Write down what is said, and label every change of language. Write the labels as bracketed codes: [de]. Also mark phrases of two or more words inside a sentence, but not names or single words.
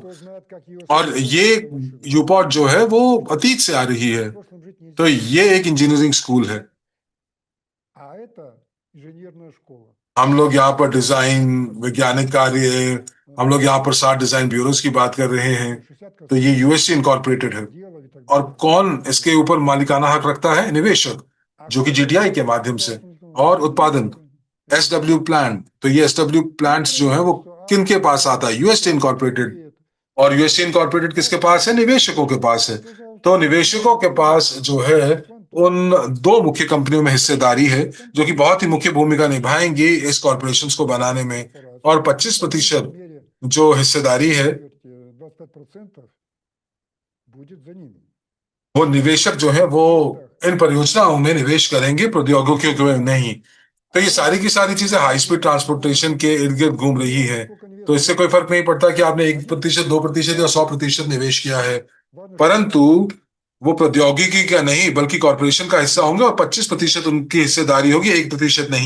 [ru] кто знает, как ее [hi] और ये यूपोर्ट जो है वो अतीत से आ रही है, [ru] в прошлом жить нельзя. [hi] तो ये एक इंजीनियरिंग स्कूल है। [ru] А это инженерная школа. [hi] हम लोग यहाँ पर डिजाइन, वैज्ञानिक कार्य, हम लोग यहाँ पर 60 [en] design bureaus [hi] की बात कर रहे हैं। 60 तो ये यूएससी इनकॉर्पोरेटेड है। [ru] делали и так [hi] और [ru] далее. [hi] कौन इसके ऊपर मालिकाना हक रखता है? निवेशक, जो कि जीटीआई के माध्यम से। और उत्पादन एसडब्ल्यू प्लांट, तो ये एसडब्ल्यू प्लांट्स जो है वो किन के पास आता है? यूएसटी इनकॉर्पोरेटेड। और यूएसटी इनकॉर्पोरेटेड किसके पास है? निवेशकों के पास है। तो निवेशकों के पास जो है उन दो मुख्य कंपनियों में हिस्सेदारी है जो कि बहुत ही मुख्य भूमिका निभाएंगी इस कॉर्पोरेशंस को बनाने में। और 25% जो हिस्सेदारी है [ru] 25% будет за ними. [hi] वो निवेशक जो है वो इन परियोजनाओं में निवेश करेंगे, प्रौद्योगिकियों में नहीं। तो ये सारी की सारी चीजें [en] high speed transportation [hi] के इर्द गिर्द घूम रही है। तो इससे कोई फर्क नहीं पड़ता कि आपने 1%, 2% या 100% निवेश किया है, परंतु वो प्रौद्योगिकी का नहीं बल्कि कॉरपोरेशन का हिस्सा होंगे और 25% उनकी हिस्सेदारी होगी, 1% नहीं।